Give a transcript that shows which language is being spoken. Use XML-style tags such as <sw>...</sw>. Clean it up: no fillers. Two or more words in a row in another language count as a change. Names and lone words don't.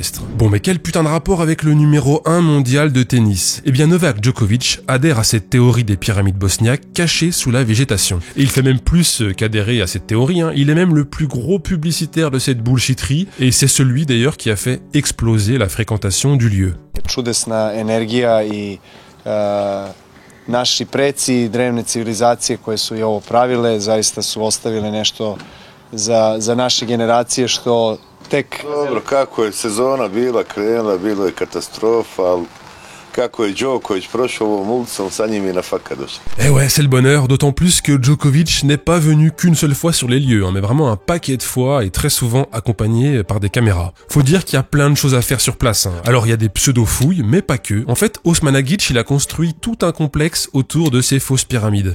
<fr>Bon mais quel putain de rapport avec le numéro 1 mondial de tennis? Eh bien Novak Djokovic adhère à cette théorie des pyramides bosniaques cachées sous la végétation. Et il fait même plus qu'adhérer à cette théorie, il est même le plus gros publicitaire de cette bullshitterie et c'est celui d'ailleurs qui a fait exploser la fréquentation du lieu.</fr> <bs>Čudesna energija I naši preci drevne civilizacije koje su I ovo pravile zaista su ostavile nešto za naše generacije što tek... Dobro, kako je sezona bila krenula, bilo je katastrofa, ali kako je Djokovic prošao ovom ulicom, sa njim je na fakat došao.</bs> <fr>Eh ouais, c'est le bonheur, d'autant plus que Djokovic n'est pas venu qu'une seule fois sur les lieux, mais vraiment un paquet de fois et très souvent accompagné par des caméras. Faut dire qu'il y a plein de choses à faire sur place. Alors il y a des pseudo-fouilles, mais pas que. En fait, Osmanagic, il a construit tout un complexe autour de ces fausses pyramides.</fr>